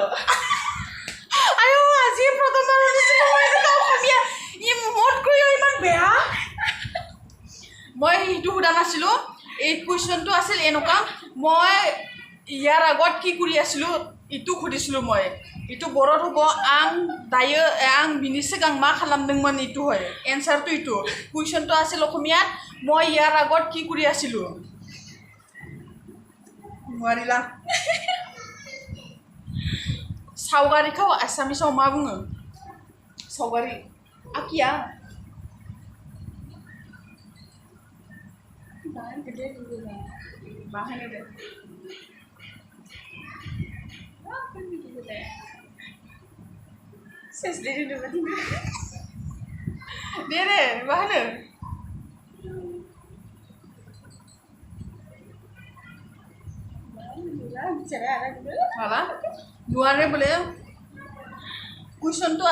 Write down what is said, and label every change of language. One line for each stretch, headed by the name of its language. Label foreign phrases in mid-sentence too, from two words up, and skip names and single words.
Assamese: আয়ো আজি প্ৰথমবাৰ শুনিছোঁ মই এনেকুৱা অসমীয়া মোতকৈ ইমান বেয়া মই সেইটো সোধা নাছিলোঁ এই কুৱেশ্যনটো আছিল এনেকুৱা মই ইয়াৰ আগত কি কৰি আছিলোঁ ইটো সুধিছিলোঁ মই ইটো বড়ত হ'ব
Bodo: आं बिनि सिगां मा खालामदोंमोन
Assamese: ইটো হয় এন্সাৰটো ইটো কুৱেশ্যনটো আছিল অসমীয়াত মই ইয়াৰ আগত কি কৰি আছিলোঁ
Bodo: নোৱাৰিলা सावगारिखौ आसामिसाव मा बुङो सावगारि आखिया बाहायनो दे दे बाहायनो माला
Assamese: নোৱাৰে বোলে কুৱেশ্যনটো